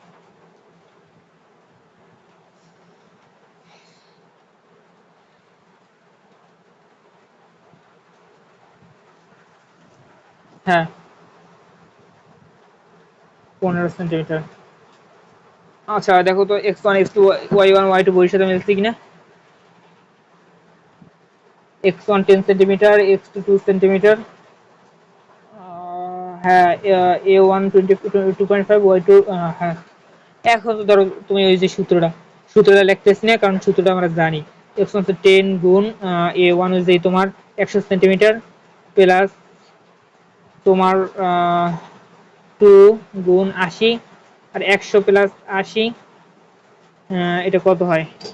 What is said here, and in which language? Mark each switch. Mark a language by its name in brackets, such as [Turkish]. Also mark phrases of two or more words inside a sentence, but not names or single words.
[Bangla] হ্যাঁ 15 সেন্টিমিটার। আচ্ছা দেখো তো x1 x2 y1 y2 বইয়ের সাথে মিলছে কিনা। x1 10 সেন্টিমিটার, x2 2 সেন্টিমিটার, হ্যাঁ a1 2.5 y2, হ্যাঁ। এখন তো ধরো তুমি ওই যে সূত্রটা লিখতেছি না, কারণ সূত্রটা আমরা জানি। x1 হচ্ছে 10 গুণ a1 হচ্ছে তোমার 100 সেন্টিমিটার প্লাস তোমার 2 গুণ 80, আর 100 প্লাস 80, এটা কত হয়?